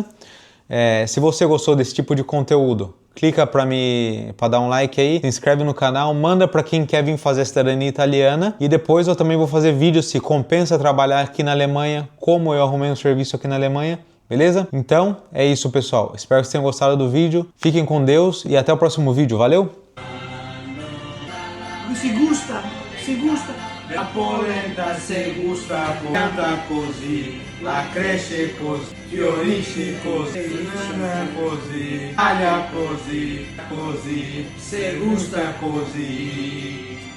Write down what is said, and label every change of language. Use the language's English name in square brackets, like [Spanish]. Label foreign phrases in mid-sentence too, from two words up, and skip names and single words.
[Portuguese] Se você gostou desse tipo de conteúdo, clica para dar um like aí, se inscreve no canal, manda para quem quer vir fazer a cidadania italiana, e depois eu também vou fazer vídeos se compensa trabalhar aqui na Alemanha, como eu arrumei um serviço aqui na Alemanha. Beleza? Então, é isso, pessoal. Espero que vocês tenham gostado do vídeo. Fiquem com Deus e até o próximo vídeo. Valeu? [Italian] Si gusta, si gusta. La polenta se gusta, canta così, la cresce così, fiorisce così, così, taglia così, così, se gusta così.